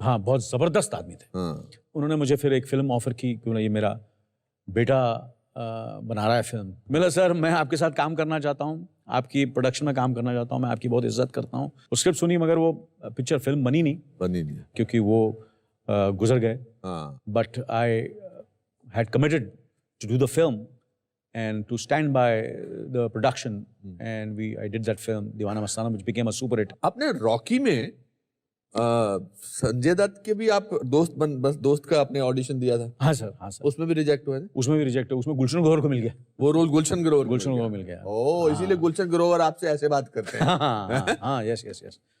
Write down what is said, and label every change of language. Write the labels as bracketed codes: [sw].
[hi] हाँ, बहुत ज़बरदस्त आदमी थे। उन्होंने मुझे फिर एक फ़िल्म ऑफ़र की, क्यों ना ये मेरा बेटा बना रहा है फिल्म। मिला सर, मैं आपके साथ काम करना चाहता हूँ, आपकी प्रोडक्शन में काम करना चाहता हूँ, मैं आपकी बहुत इज्जत करता हूँ। वो स्क्रिप्ट सुनी, मगर वो पिक्चर फिल्म बनी नहीं क्योंकि वो गुजर गए। [en] But I had committed to do the film and to stand by the production, and I did that film Deewana Mastana, which became a super hit. [hi] आपने रॉकी में संजय दत्त के भी आप दोस्त का आपने ऑडिशन दिया था? हाँ सर, हाँ सर। उसमें भी रिजेक्ट हुए थे? उसमें भी रिजेक्ट हुआ, उसमें गुलशन ग्रोवर को मिल गया वो रोल। गुलशन ग्रोवर मिल गया। ओह, इसीलिए गुलशन ग्रोवर आपसे ऐसे बात करते हैं। हाँ, यस।